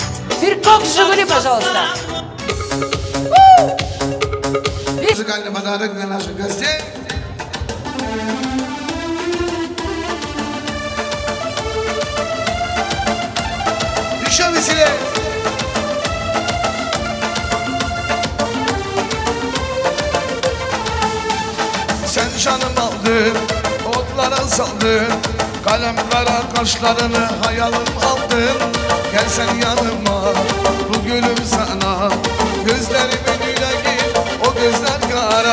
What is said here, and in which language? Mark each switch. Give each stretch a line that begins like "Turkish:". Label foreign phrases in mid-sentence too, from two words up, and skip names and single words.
Russian: Биркок Жигули, пожалуйста. музыкальный подарок для наших гостей. Еще веселее.
Turkish: Sen canım aldın, otlara saldın, kalem kara kaşlarını hayalim aldın. Gel sen yanıma, bu gülüm sana, gözlerimin yüreği, o gözler kara.